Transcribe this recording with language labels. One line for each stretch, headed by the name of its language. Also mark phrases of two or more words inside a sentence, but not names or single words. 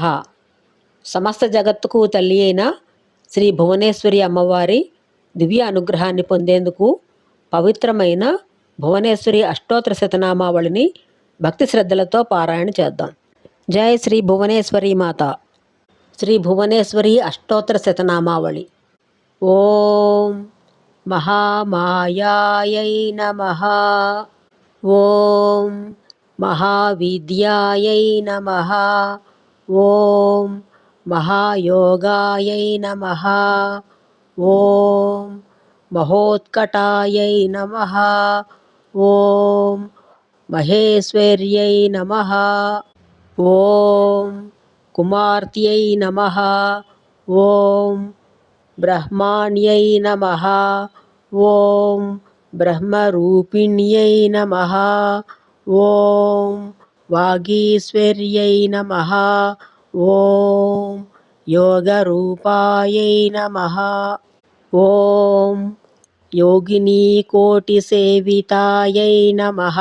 Telugu: సమస్త జగత్తుకు తల్లి అయిన శ్రీ భువనేశ్వరి అమ్మవారి దివ్య అనుగ్రహాన్ని పొందేందుకు పవిత్రమైన భువనేశ్వరి అష్టోత్తర శతనామావళిని భక్తి శ్రద్ధలతో పారాయణ చేద్దాం. జై శ్రీ భువనేశ్వరి మాత. శ్రీ భువనేశ్వరి అష్టోత్తర శతనామావళి.
Sanskrit: ఓం మహామాయాయై నమః. ఓం महाविद्यायै नमः. ఓం महायोगायै नमः. ఓం महोत्कटायै नमः. ఓం महेश्वर्यै नमः. ఓం कुमार्त्यै नमः. ఓం ब्रह्माण्यै नमः. ఓం ब्रह्मरूपिण्यै नमः. ఓం వాగీశ్వర్యై నమః. ఓం యోగరూపాయై నమః. ఓం యోగినీకోటిసేవితాయై నమః.